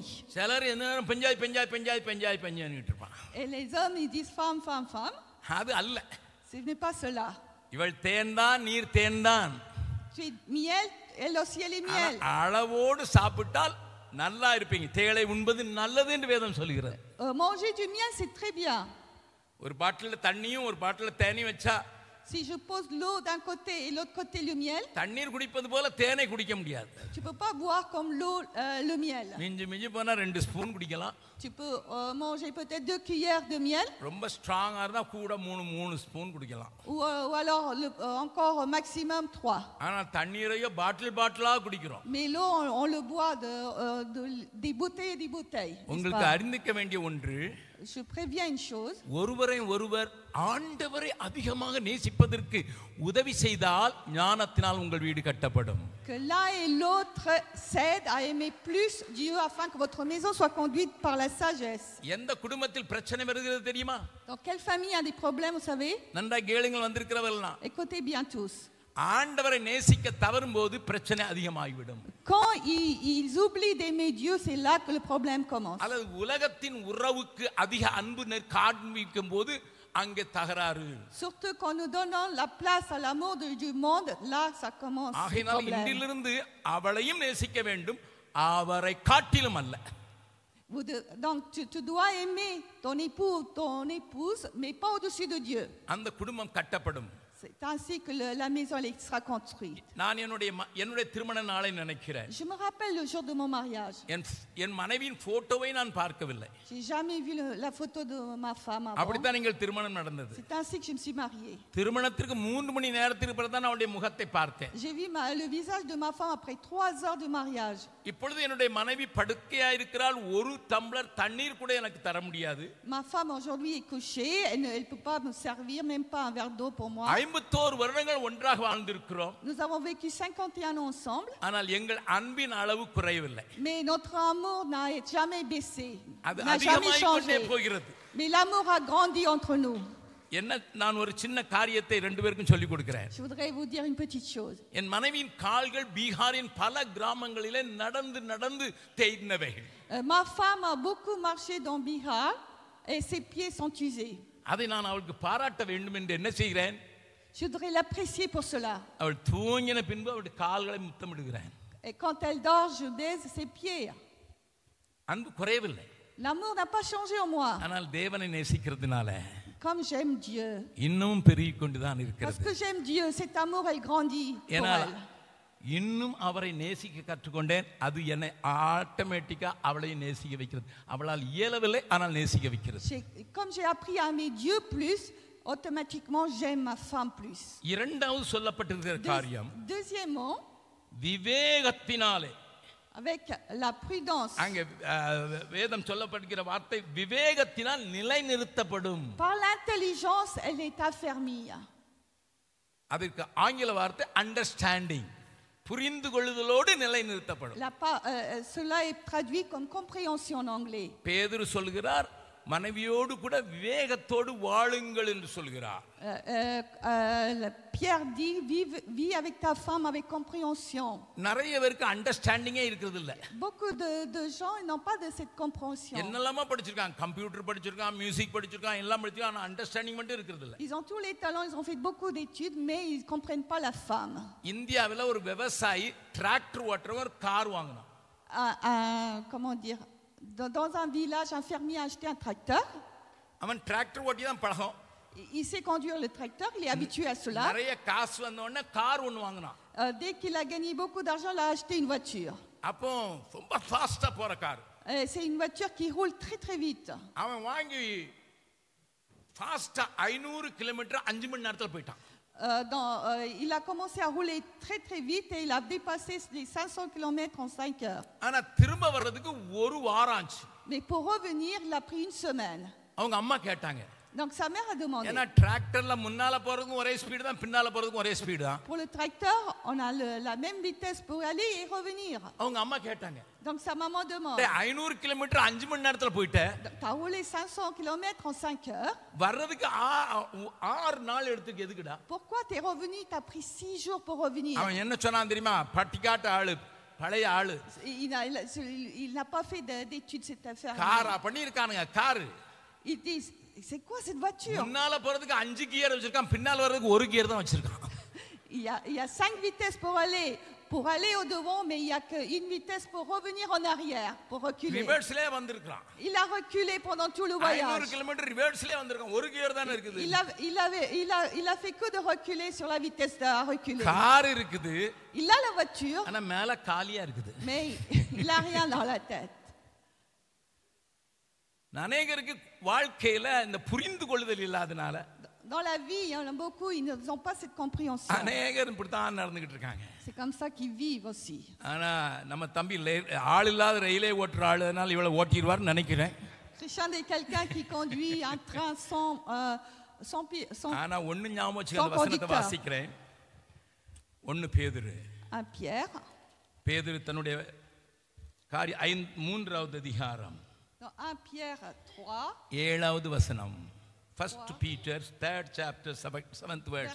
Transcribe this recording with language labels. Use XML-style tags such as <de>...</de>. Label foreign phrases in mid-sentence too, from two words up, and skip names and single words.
<ta>சிலர் என்ன பெஞ்சாய் இருப்பான்.</ta> <fr>Et les hommes, ils disent femme.</fr> <ta>அது அல்ல.</ta> <fr>Ce n'est pas cela.</fr> <ta>இவள் தேன் தான், நீர் தேன் தான்.</ta> <fr>Tu es miel, elle aussi elle est miel.</fr> <ta>அளவோடு சாப்பிட்டால் நல்லா இருப்பீங்க. தேளை உண்பது நல்லது என்று வேதம் சொல்கிறது.</ta> <fr>Manger du miel, c'est très bien.</fr> <ta>ஒரு பாட்டில் தண்ணியும் ஒரு பாட்டில் தேனையும் வச்சா</ta> <fr>Si je pose l'eau d'un côté et l'autre côté le miel,</fr> <ta>தண்ணீர் குடிப்பது போல தேனை குடிக்க முடியாது.</ta> <fr>tu peux pas boire comme l'eau le miel.</fr> <ta>மிஞ்சி மிஞ்சி போனா 2 ஸ்பூன் குடிக்கலாம்.</ta> <fr>Tu peux manger peut-être 2 cuillères de miel.</fr> <ta>ரொம்ப ஸ்ட்ராங்கா இருந்தா கூட 3 ஸ்பூன் குடிக்கலாம்.</ta> <fr>Ou alors encore maximum 3.</fr> <ta>ஆனா தண்ணீரையோ பாட்டிலா குடிக்கிறோம்.</ta> <fr>Mais l'eau on le boit des bouteilles et des bouteilles.</fr> <ta>உங்களுக்கு அறிந்திக்க வேண்டிய ஒன்று,</ta> <fr>Je préviens une chose.</fr> <ta>ஒருவர் ஆண்டவரை அதிகமாக நேசிப்பதற்கு உதவி செய்தால் ஞானத்தினால் உங்கள் வீடு கட்டப்படும்.</ta> <fr>Que l'un et l'autre s'aident à aimer plus Dieu afin que votre maison soit conduite par la sagesse.</fr> <ta>எந்த குடும்பத்தில் பிரச்சனை வருகிறது தெரியுமா?</ta> <fr>Dans quelle famille il y a des problèmes, vous savez?</fr> <ta>நன்றா கேளுங்கள் வந்திருக்கிறவர்கள்லாம்.</ta> <fr>Écoutez bien tous.</fr> <ta>ஆண்டவரை நேசிக்க தவறும்போது பிரச்சனை அதிகமாகிவிடும்.</ta> <fr>Quand ils oublient d'aimer Dieu, c'est là que le problème commence.</fr> <ta>அல்லது உலகத்தின் உறவுக்கு அதிக அன்பு காண்பிக்கும் போது அங்கே தகராறு.</ta> <fr>Surtout quand nous donnons la place à l'amour du monde, là ça commence.</fr> <ta>ஆகையால் இன்றிலிருந்து அவளையும் நேசிக்க வேண்டும், அவரை காட்டிலும் அல்ல.</ta> <fr>Donc tu dois aimer ton époux, ton épouse, mais pas au-dessus de Dieu.</fr> <ta>அந்த குடும்பம் கட்டப்படும்.</ta> <fr>C'est ainsi que la maison sera construite.</fr> <ta>நான் என்னுடைய திருமண நாளை நினைக்கிறேன்.</ta> <fr>Je me rappelle le jour de mon mariage.</fr> <ta>என் மனைவியின் போட்டோவை நான் பார்க்கவில்லை.</ta> <fr>J'ai jamais vu la photo de ma femme avant.</fr> <ta>அப்படித்தான் எங்கள் திருமணம் நடந்தது.</ta> <fr>C'est ainsi que je me suis mariée.</fr> <ta>திருமணத்திற்கு 3 மணி நேரத்துக்கு பிறகு தான் அவளுடைய முகத்தை பார்த்தேன்.</ta> <fr>J'ai vu le visage de ma femme après 3 heures de mariage.</fr> <ta>இப்பொழுது என்னுடைய மனைவி படுக்கையா இருக்கிறாள், ஒரு டம்ளர் தண்ணீர் கூட எனக்கு தர முடியாது.</ta> <fr>Ma femme aujourd'hui est couchée, elle peut pas me servir même pas un verre d'eau pour moi.</fr> <ta>51 வருடங்கள் ஒன்றாக வாழ்ந்திருக்கிறோம்.</ta> <fr>Nous avons vécu 51 ans ensemble.</fr> <ta>ஆனால் எங்கள் அன்பின் அளவு குறையவில்லை.</ta> <fr>Mais notre amour n'a jamais baissé.</fr> <ta>அது</ta> <fr>N'a jamais</fr> <ta>அதிகமாகிக் கொண்டே</ta> <fr>changé.</fr> <ta>போகிறது.</ta> <fr>Mais l'amour a grandi entre nous.</fr> <ta>என்ன நான் ஒரு சின்ன காரியத்தை 2 பேருக்கும் சொல்லிக் கொடுக்கிறேன்.</ta> <fr>Je voudrais vous dire une petite chose.</fr> <ta>என் மனைவியின் கால்கள் பீகாரின் பல கிராமங்களிலே நடந்து தேய்ந்தவைகள்.</ta> <fr>Ma femme a beaucoup marché dans Bihar et ses pieds sont usés.</fr> <ta>அதை நான் அவளுக்கு பாராட்ட வேண்டும் என்று என்ன செய்கிறேன்?</ta> <fr>Je voudrais l'apprécier pour cela.</fr> <ta>அவள் தூங்கின பின்பு அவளுடைய கால்களை முத்தமிடுகிறேன்.</ta> <fr>Et quand elle dort, je baise ses pieds.</fr> <ta>அன்பு குறையவில்லை.</ta> <fr>L'amour n'a pas changé en moi.</fr> <ta>ஆனால் தேவனை நேசிக்கிறதுனால</ta> <fr>Comme j'aime Dieu.</fr> <ta>இன்னும் பெருகிக் கொண்டுதான்</ta> <fr>Parce</fr> <ta>இருக்கிறது.</ta> <fr>que j'aime Dieu, cet amour, elle grandit pour</fr> <ta>ஏனால்</ta> <fr>elle.</fr> <ta>இன்னும் அவரை நேசிக்க கற்றுக்கொண்டேன். அது என்னை ஆட்டோமேட்டிக்கா அவளை நேசிக்க வைக்கிறது. அவளால் இயலவில்லை, ஆனால் நேசிக்க வைக்கிறது.</ta> <fr>Comme j'ai appris à aimer Dieu plus, automatiquement j'aime ma femme plus.</fr> <ta>இரண்டாவது சொல்லப்பட்டிருக்கிற காரியம்</ta> <fr>Deuxièmement,</fr> <ta>விவேகத்தினாலே.</ta> <fr>avec la prudence.</fr> <ta>அங்கே வேதம் சொல்லப்படுகிற வார்த்தை விவேகத்தினால் நிலைநிறுத்தப்படும்.</ta> <fr>Par l'intelligence, elle est affermie.</fr> <ta>அதற்கு ஆங்கில வார்த்தை அண்டர்ஸ்டாண்டிங், புரிந்து கொள்ளுதலோடு நிலைநிறுத்தப்படும்.</ta> <fr>Cela est traduit comme compréhension en anglais.</fr> <ta>பேதுரு சொல்கிறார், மனைவியோடு கூட விவேகத்தோடு வாழுங்கள் என்று சொல்கிறார்.</ta> <fr>Pierre dit, vis avec ta femme avec compréhension.</fr> <ta>நிறைய பேருக்கு அண்டர்ஸ்டாண்டிங்கே இருக்கிறது இல்ல.</ta> <fr>Beaucoup de gens n'ont pas de cette compréhension.</fr> <ta>என்னெல்லாமா படிச்சிருக்காங்க, கம்ப்யூட்டர் படிச்சிருக்காங்க, மியூசிக் படிச்சிருக்காங்க, எல்லாம் படிச்சிருக்காங்க, ஆனா அண்டர்ஸ்டாண்டிங் மட்டும் இருக்கிறது இல்ல.</ta> <fr>Ils ont tous les talents, ils ont fait beaucoup d'études, mais ils comprennent pas la femme.</fr> <ta>இந்தியாவில் ஒரு விவசாயி டிராக்டர் ஓட்டுறவர் கார் வாங்கினான்.</ta> <fr>Comment dire, dans un village, un fermier a acheté un tracteur.</fr> <ta>அவன் டிராக்டர் ஓட்டி தான் பழகும்.</ta> <fr>Il sait conduire le tracteur, il est habitué à cela.</fr> <ta>நிறைய காசு வந்த உடனே கார் ஒன்னு வாங்கினான்.</ta> <fr>Dès qu'il a gagné beaucoup d'argent, il a acheté une voiture.</fr> <ta>அப்போ ரொம்ப ஃபாஸ்டா போற கார்.</ta> <fr>C'est une voiture qui roule très très vite.</fr> <ta>அவன் வாங்கி ஃபாஸ்டா 500 கிலோமீட்டர் 5 மணி நேரத்துல போயிட்டான்.</ta> <fr>Il a commencé à rouler très très vite et il a dépassé les 500 km en 5 heures.</fr> <ta>ஆனா திரும்ப வர்றதுக்கு ஒரு வாரம் ஆச்சு.</ta> <fr>Mais pour revenir, il a pris une semaine.</fr> <ta>அவங்க அம்மா கேட்டாங்க.</ta> <fr>Donc sa mère a demandé.</fr> <ta>ஏன்னா டிராக்டர்ல முன்னால போறதுக்கும் ஒரே ஸ்பீடு தான், பின்னால போறதுக்கும் ஒரே ஸ்பீடு தான்.</ta> <fr>Pour le tracteur, on a la même vitesse pour aller et revenir.</fr> <ta>அவங்க அம்மா கேட்டாங்க.</ta> <fr>Donc sa maman demande.</fr> <ta>500 கிலோமீட்டர் 5 மணி நேரத்துல போயிட்ட. Tu as roulé 500 km en 5 heures. வர்றதுக்கு 6 நாள் எடுத்துக்கு எதுக்குடா?</ta> <fr>Pourquoi tu es revenu? Tu as pris 6 jours pour revenir.</fr> <ta>அவன் என்ன சொன்னான் தெரியுமா? பட்டிக்காட்டு ஆளு, பழைய ஆளு.</ta> <fr>Il n'a pas fait d'études cette affaire.</fr> <ta>காரா பண்ணிருக்கானுங்க கார்.</ta> <fr>Ils disent, c'est quoi cette voiture?</fr> <ta>முன்னால போறதுக்கு 5 கியர் வச்சிருக்கான், பின்னால வர்றதுக்கு 1 கியர் தான் வச்சிருக்கான்.</ta> <fr>Il y a 5 vitesses pour aller pour aller au devant, mais il n'y a qu'une vitesse pour revenir en arrière, pour reculer.</fr> <ta>ரிவர்ஸ்லயே வந்திருக்கான்.</ta> <fr>Il a reculé pendant tout le 500 voyage.</fr> <ta>கிலோமீட்டர் ரிவர்ஸ்லயே வந்திருக்கான். ஒரு கியர் தான இருக்குது.</ta> <fr>Il a fait que de reculer sur la vitesse de reculer.</fr> <ta>கார் இருக்குது.</ta> <fr>Il a la voiture,</fr> <ta>ஆனா மேல காலியா இருக்குது.</ta> <fr>mais il n'a rien dans la tête.</fr> <ta>அநேகருக்கு வாழ்க்கையில இந்த புரிந்து கொள்ளுதல் இல்லாதனால</ta> <fr>Dans la vie, il y en a beaucoup, ils n'ont pas cette compréhension.</fr> <ta>அநேகர் இப்படித்தான் நடந்துகிட்டு இருக்காங்க.</ta> <fr>C'est comme ça qu'ils vivent aussi.</fr> <ta>ஆனா நம்ம தம்பி ஆள் இல்லாத ரயிலே ஓட்டுற ஆளு, அதனால இவளை ஓட்டிடுவார்னு நினைக்கிறேன்.</ta> <fr>Christian est quelqu'un qui conduit un train sans</fr> <ta>ஆனா ஒண்ணு ஞாபகம் வச்சுக்க, அந்த வசனத்தை வாசிக்கிறேன். 1 பேதுரு.</ta> <fr>un Pierre.</fr> <ta>பேதுரு தன்னுடைய காரியம் 3வது அதிகாரம். Dans 1 Pierre 3. 7வது வசனம்.</ta> <en>1 Peter 3rd chapter 7th verse.</en>